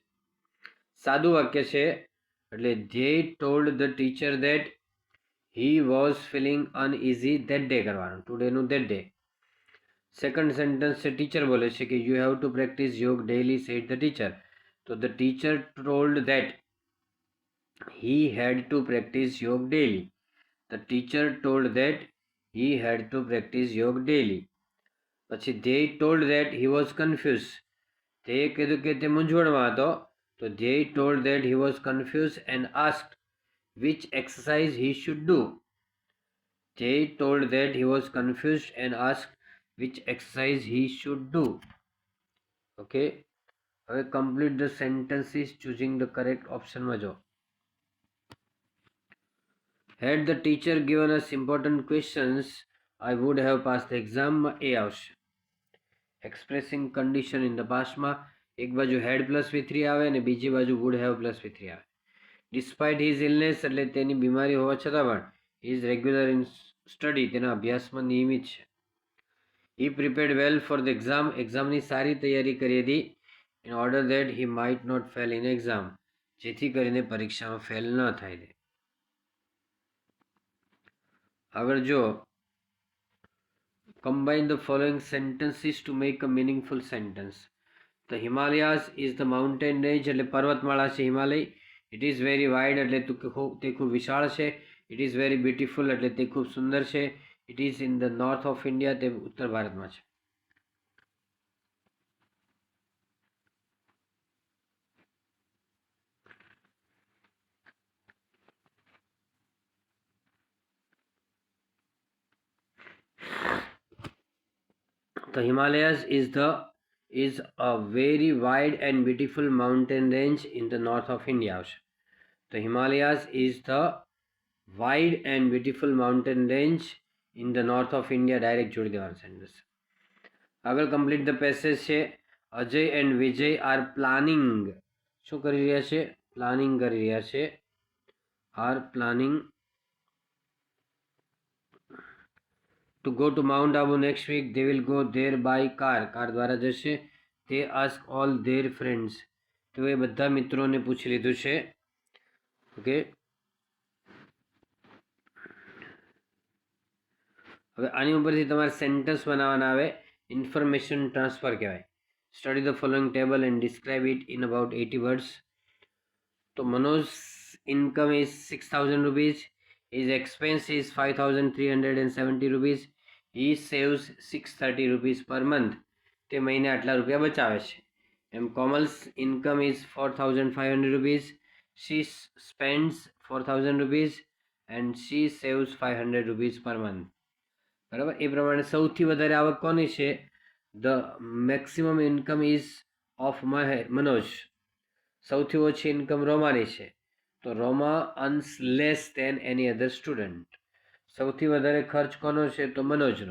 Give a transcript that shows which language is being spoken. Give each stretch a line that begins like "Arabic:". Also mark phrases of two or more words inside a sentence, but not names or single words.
Gujarati: સાદું વાક્ય છે એટલે
English: Dhyey told the teacher that he was feeling uneasy that day
Gujarati: કરવાનું, ટુડેનું
English: that day. second sentence
Gujarati: છે ટીચર બોલે છે કે
English: you have to practice yoga daily, said the teacher. તો the teacher told that he had to practice yoga daily. The teacher told that he had to practice yoga daily. પછી they told that he was confused.
Gujarati: તે કીધું કે તે મૂંઝવણમાં હતો.
English: તો they told that he was confused and asked which exercise he should do. They told that he was confused and asked which exercise he should do. Okay, હવે complete the sentences choosing the correct option
Gujarati: માં જો.
English: Had the teacher given us important questions, I would have passed the exam. A આવશે. Expressing condition in the past
Gujarati: માં એક બાજુ
English: had plus V3
Gujarati: આવે અને બીજી બાજુ
English: would have plus V3 આવે. Despite his illness,
Gujarati: એટલે તેની બીમારી હોવા છતાં પણ
English: he is regular in study,
Gujarati: તેના અભ્યાસમાં નિયમિત છે.
English: He prepared well for the exam,
Gujarati: એક્ઝામની સારી તૈયારી કરી હતી,
English: in order that he might not fail in exam,
Gujarati: જેથી કરીને પરીક્ષામાં ફેલ ન થાય દે. આગળ જો
English: combine the following sentences to make a meaningful sentence. The Himalayas is the mountain range,
Gujarati: એટલે પર્વતમાળા છે હિમાલય.
English: It is very wide,
Gujarati: એટલે તે ખૂબ વિશાળ છે.
English: It is very beautiful,
Gujarati: એટલે તે ખૂબ સુંદર છે.
English: It is in the north of India,
Gujarati: તે ઉત્તર ભારતમાં છે.
English: The Himalayas is a very wide and beautiful mountain range in the north of India. The Himalayas is the wide and beautiful mountain range in the north of India. Direct
Gujarati: જોડી દેવાનું
English: sentence. આગળ complete the passage છે. અજય and વિજય are planning.
Gujarati: શું કરી રહ્યા છે? પ્લાનિંગ કરી રહ્યા છે.
English: are planning to go to Mount Abu next week. They will go there by car.
Gujarati: કાર દ્વારા જશે.
English: They ask all their friends.
Gujarati: તો એ બધા મિત્રોને પૂછી લીધું છે. ઓકે, હવે આની ઉપરથી તમારે સેન્ટેન્સ બનાવવાના આવે.
English: information transfer કહેવાય. study the following table and describe it in about 80 words. તો Manoj income is 6,000 rupees. His expense is 5,370 rupees. He saves 630 rupees per month.
Gujarati: તે મહિને આટલા રૂપિયા બચાવે છે. એમ
English: Komal's income is 4,500 rupees. She spends 4,000 rupees and she saves 500 rupees per month.
Gujarati: બરાબર, એ પ્રમાણે સૌથી વધારે આવક કોની છે?
English: the maximum income is of Manoj.
Gujarati: સૌથી ઓછી ઇન્કમ રોમાની છે.
English: તો Roma earns less than any other student.
Gujarati: સૌથી વધારે ખર્ચ કોનો છે? તો મનોજનો.